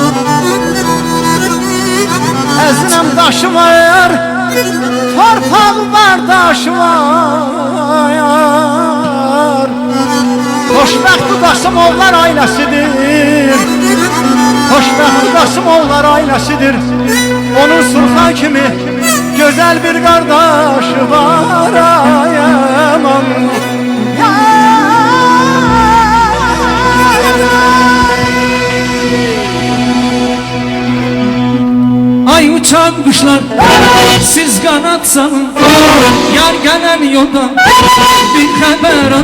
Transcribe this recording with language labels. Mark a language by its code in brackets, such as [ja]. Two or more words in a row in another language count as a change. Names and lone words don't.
[az] Əzinəm daşı var, torpağı var daşı var. Xoşbəxt Qasımovlar ailəsidir, xoşbəxt Qasımovlar ailəsidir. Onun Surxay kimi gözəl bir qardaşı var. yaram. [tr] Ay uçan kuşlar siz kanat salın, yar gelen yoldan bir haber al.